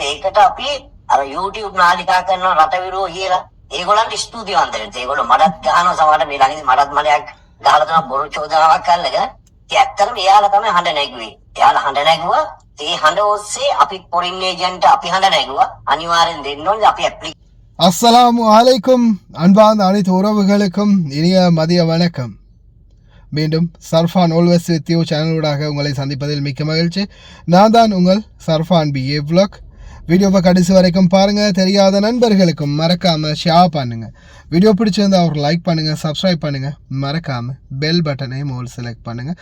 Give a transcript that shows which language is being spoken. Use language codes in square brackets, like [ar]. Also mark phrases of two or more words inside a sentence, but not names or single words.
[si] ඒකට අපි අර YouTube නාලිකා කරන රටවිරෝ කියලා ඒගොල්ලන්ට ස්තුතිවන්ත වෙන්න. ඒගොල්ලෝ මඩත් ගහනවා සමහරට මේ ළඟදී මඩත් මලයක් ගහලා තමයි බොරු චෝදනාවක් කරලගෙන. ඇත්තටම එයාලා තමයි හඬ නැගුවේ. එයාලා හඬ නැගුවා. ඒ හඬ ඔස්සේ අපි [en] foreign agent [si] අපි හඬ නැගුවා. අනිවාර්යෙන් දෙන්න ඕනේ අපි [ar] السلام عليكم [ta] அன்பார்ந்த அனைத்து உறவுகளுக்கும் இனிய மதிய வணக்கம். மீண்டும் சர்ஃபான் ஆல்வேஸ் வித் யூ சேனலூடாக உங்களை சந்திப்பதில் மிக்க மகிழ்ச்சி. நான் தான் உங்கள் சர்ஃபான் BA vlog. வீடியோவை கடைசி வரைக்கும் பாருங்கள். தெரியாத நண்பர்களுக்கும் மறக்காமல் ஷேர் பண்ணுங்கள். வீடியோ பிடிச்சிருந்தா ஒரு லைக் பண்ணுங்கள், சப்ஸ்கிரைப் பண்ணுங்கள், மறக்காமல் பெல் பட்டனையும் ஒரு செலக்ட் பண்ணுங்கள்.